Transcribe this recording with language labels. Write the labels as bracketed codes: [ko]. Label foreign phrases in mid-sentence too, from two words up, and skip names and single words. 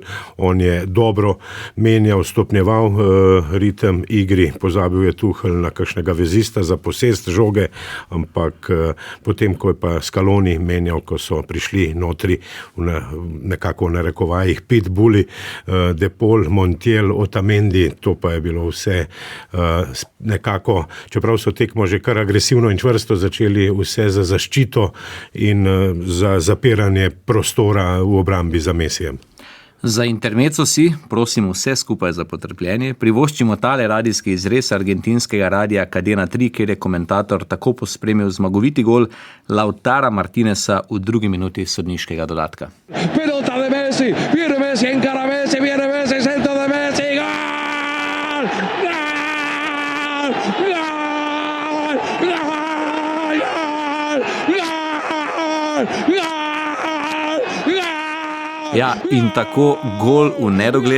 [sl] On je dobro menjal, stopnjeval ritem igri, pozabil je Tuchel na kakšnega vezista za posest žoge, ampak potem, ko je pa Scaloni menjal, ko so prišli notri nekako v narekovajih pitbulli, De Paul, Montiel, Otamendi, to pa je bilo vse nekako, čeprav so tekmo že kar agresivno in čvrsto začeli, vse za zaščito in za zapiranje prostora v obrambi za Mesijem. Za intermezzo si, prosim vse skupaj za potrpljenje, privoščimo tale radijski izrez argentinskega radija Cadena 3, kjer je komentator tako pospremil zmagoviti gol Lautara Martineza v 2. minuti sodniškega dodatka. [es] Pelota de Messi, viene Messi, encara Messi, viene Messi, centro de Messi, gol! Gol! Gol! Gol! Gol! Gol! [sl] Ja, in tako gol v nedogled.